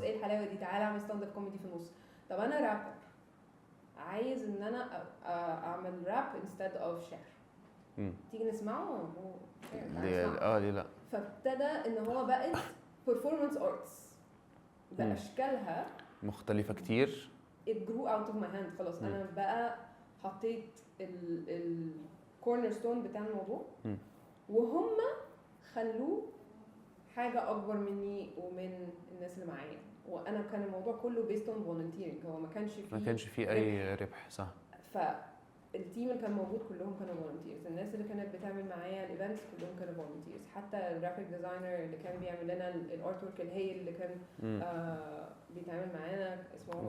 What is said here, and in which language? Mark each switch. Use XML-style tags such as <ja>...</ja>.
<ar>ايه الحلاوه دي؟ تعالى اعمل ستاند اب كوميدي في النص. طب انا رابر، عايز ان انا اعمل راب انستد اوف شعر. تيجي نسمعه؟ ليه لا. فابتدى ان هو بقت</ar> <en>performance arts</en> <ar>باشكالها مختلفه كتير.</ar> <en>it grew out of my hand.</en> <ar>خلاص انا بقى حطيت الكورنر ستون بتاع الموضوع مم. وهم خلوه حاجه اكبر مني ومن الناس اللي معايا، وانا كان الموضوع كله</ar> <en>based on volunteering،</en> <ar>هو ما كانش فيه اي ربح. صح. فالتيم اللي كان موجود كلهم كانوا volunteers، الناس اللي كانت بتعمل معايا الايفنتس كلهم كانوا volunteers، حتى الجرافيك ديزاينر اللي كان بيعمل لنا الارت ورك الهي اللي كان بيتعامل معانا اسمه</ar>